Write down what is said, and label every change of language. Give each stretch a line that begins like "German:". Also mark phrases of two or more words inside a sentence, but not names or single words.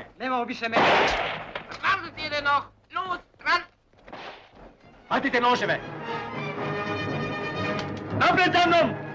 Serbian: Nemamo više mene!
German: Wartet ihr denn noch? Los, ran!
Serbian: Hvatite noževe! Napred za mnom!